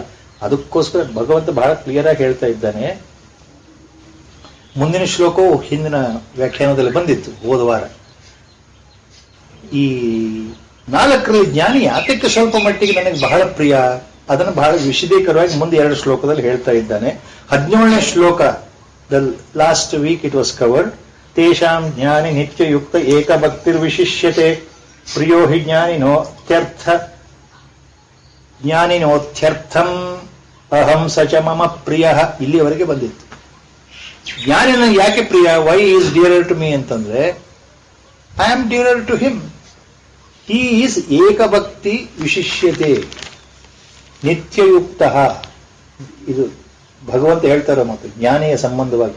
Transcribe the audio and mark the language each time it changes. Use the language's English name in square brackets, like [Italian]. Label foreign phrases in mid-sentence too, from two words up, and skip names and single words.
[Kannada] ಅದಕ್ಕೋಸ್ಕರ ಭಗವಂತ ಬಹಳ ಕ್ಲಿಯರ್ ಆಗಿ ಹೇಳ್ತಾ ಇದ್ದಾನೆ. ಮುಂದಿನ ಶ್ಲೋಕವು ಹಿಂದಿನ ವ್ಯಾಖ್ಯಾನದಲ್ಲಿ ಬಂದಿತ್ತು ಹೋದ ವಾರ. ಈ 4ರಲ್ಲಿ ಜ್ಞಾನಿ ಯಾತಕ್ಕೆ ಸ್ವಲ್ಪ ಮಟ್ಟಿಗೆ ನನಗೆ ಬಹಳ ಪ್ರಿಯ, ಅದನ್ನು ಬಹಳ ವಿಶದೀಕರವಾಗಿ ಮುಂದೆ 2 ಶ್ಲೋಕದಲ್ಲಿ ಹೇಳ್ತಾ ಇದ್ದಾನೆ. 17ನೇ ಶ್ಲೋಕ, [English] the last week it was covered. [Sanskrit] ತೇಷಾಂ ಜ್ಞಾನಿ ನಿತ್ಯಯುಕ್ತ ಏಕಭಕ್ತಿರ್ವಿಶಿಷ್ಯತೆ ಪ್ರಿಯೋ ಹಿ ಜ್ಞಾನಿನೋತ್ಯರ್ಥಂ ಅಹಂ ಸಚ ಮಮ ಪ್ರಿಯ. [Kannada] ಇಲ್ಲಿವರೆಗೆ ಬಂದಿತ್ತು. ಜ್ಞಾನಿ ನನಗೆ ಯಾಕೆ ಪ್ರಿಯ, [English] why is dearer to me ಅಂತಂದ್ರೆ, I am dearer to him. he is [Sanskrit] ಏಕಭಕ್ತಿ ವಿಶಿಷ್ಯತೆ ನಿತ್ಯಯುಕ್ತ. [Kannada] ಇದು ಭಗವಂತ ಹೇಳ್ತಾರ ಮತ್ತು ಜ್ಞಾನಿಯ ಸಂಬಂಧವಾಗಿ.